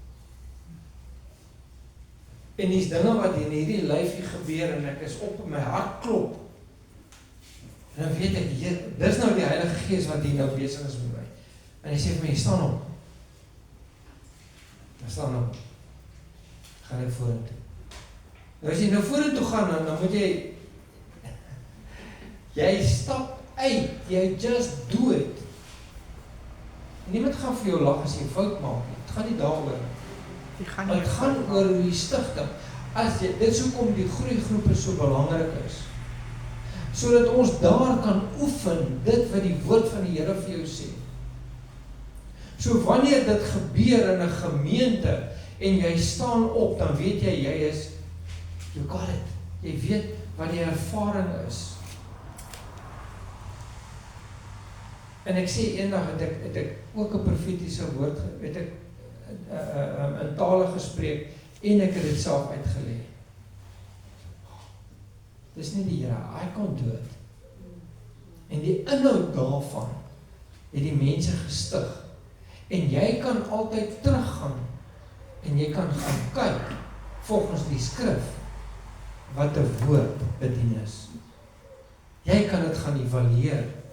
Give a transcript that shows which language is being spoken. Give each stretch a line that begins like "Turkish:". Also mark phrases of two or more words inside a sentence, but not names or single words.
Afrikaans: En die dinge wat in hierdie lyfie gebeur, en ek is op my hart klop, en dan weet ek, dis nou die Heilige Gees wat hier nou besig is met my. En hy sê vir my, staan op. Staan op. Gaan ek vorentoe. Nou as jy nou vorentoe gaan, dan moet jy stap uit, jy
English: just do it.
Afrikaans: En niemand gaan vir jou lag as jy fout maak. Het gaan nie daaroor. Het gaan oor die stigting. Dit is hoekom die groeigroepe so belangrik is. Sodat ons daar kan oefen, dit wat die woord van die Here vir jou sê. So wanneer dit gebeur in 'n gemeente, en jy staan op, dan weet jy is,
English: you got it.
Afrikaans: Jy weet wat die ervaring is. En ek sê eendag het ek ook 'n profetiese woord, het ek in tale gespreek, en ek het dit self uitgelê. Dis nie die Here,
English: I can't do it.
Afrikaans: En die inhoud daarvan, het die mense gestig. En jy kan altyd teruggaan, en jy kan gaan kyk, volgens die skrif, wat 'n woord bedien is. Jy kan dit gaan evalueer.